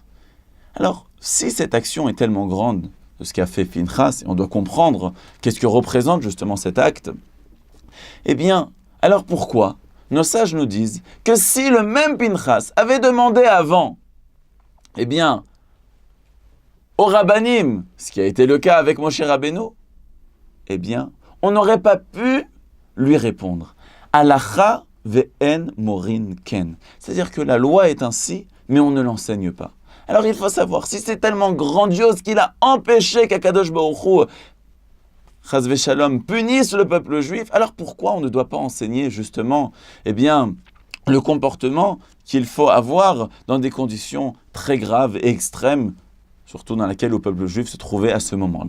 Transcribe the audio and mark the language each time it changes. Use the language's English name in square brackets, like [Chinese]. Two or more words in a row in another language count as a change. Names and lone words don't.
[French] Alors, si cette action est tellement grande de ce qu'a fait Pinchas, et on doit comprendre qu'est-ce que représente justement cet acte, eh bien, alors pourquoi nos sages nous disent que si le même Pinchas avait demandé avant, eh bien, au Rabbanim, ce qui a été le cas avec Moshe Rabbeinu, eh bien, on n'aurait pas pu lui répondre. [Hebrew] הלכה ואין מורין כן. [French] C'est-à-dire que la loi est ainsi, mais on ne l'enseigne pas. Alors il faut savoir, si c'est tellement grandiose qu'il a empêché qu'Akadosh Baruch Hu [Hebrew] חס ושלום, [French] punissent le peuple juif, alors pourquoi on ne doit pas enseigner justement, eh bien, le comportement qu'il faut avoir dans des conditions très graves et extrêmes, surtout dans laquelle le peuple juif se trouvait à ce moment-là.